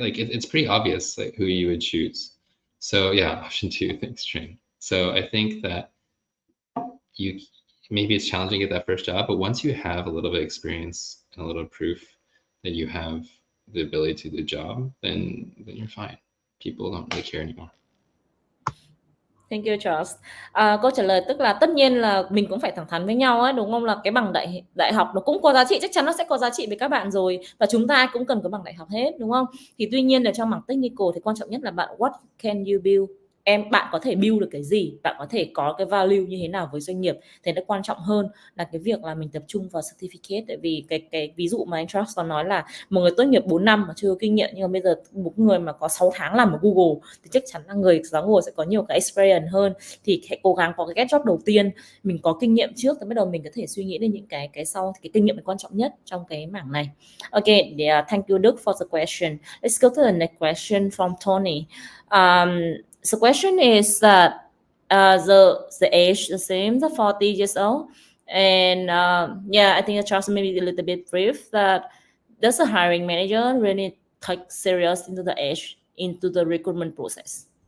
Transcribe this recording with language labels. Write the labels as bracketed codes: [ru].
[en] Like it's pretty obvious like who you would choose. So yeah, option 2, thanks, Train. So I think that you maybe it's challenging to get that first job, but once you have a little bit of experience and a little proof that you have the ability to do the job, then you're fine. People don't really care anymore. Thank you Charles. [vi] Câu trả lời tức là tất nhiên là mình cũng phải thẳng thắn với nhau ấy, đúng không? Là cái bằng đại học nó cũng có giá trị, chắc chắn nó sẽ có giá trị với các bạn rồi, và chúng ta cũng cần có bằng đại học hết, đúng không? Thì tuy nhiên là trong mảng technical thì quan trọng nhất là bạn [en] what can you build, [vi] bạn có thể build được cái gì, bạn có thể có cái value như thế nào với doanh nghiệp, thì nó quan trọng hơn là cái việc là mình tập trung vào certificate. Tại vì cái ví dụ mà anh Charles có nói là một người tốt nghiệp 4 năm mà chưa có kinh nghiệm, nhưng mà bây giờ một người mà có 6 tháng làm ở Google thì chắc chắn là người giáo Google sẽ có nhiều cái experience hơn. Thì hãy cố gắng có cái get job đầu tiên, mình có kinh nghiệm trước, thì bắt đầu mình có thể suy nghĩ đến những cái sau. Thì cái kinh nghiệm là quan trọng nhất trong cái mảng này. [en] Okay, thank you Đức for the question. Let's go to the next question from Tony. The question is that the age the same, the 40 years old, and yeah, I think Charles maybe a little bit brief that does the hiring manager really take serious into the age into the recruitment process?